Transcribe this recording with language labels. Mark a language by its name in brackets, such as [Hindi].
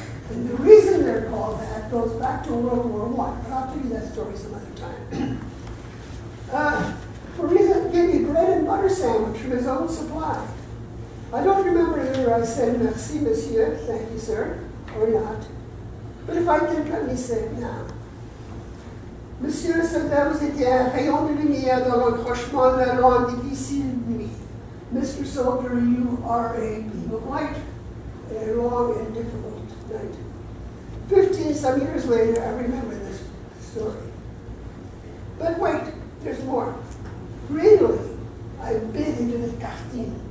[English] And the reason they're called that goes back to World War I, but I'll tell you that story some other time. For reason, gave me bread and butter sandwich from his own supply. I don't remember whether I said merci, monsieur, thank you, sir, or not. But if I can, let me say it now. [French] Monsieur le soldat, vous étiez un rayon de lumière dans l'encrochement de la longue, difficile nuit. [English] Mr. Soldier, you are a beam of light in a long and difficult night. 15 some years later, I remember this story. But wait, there's more. Greedily, I bit into the tartine.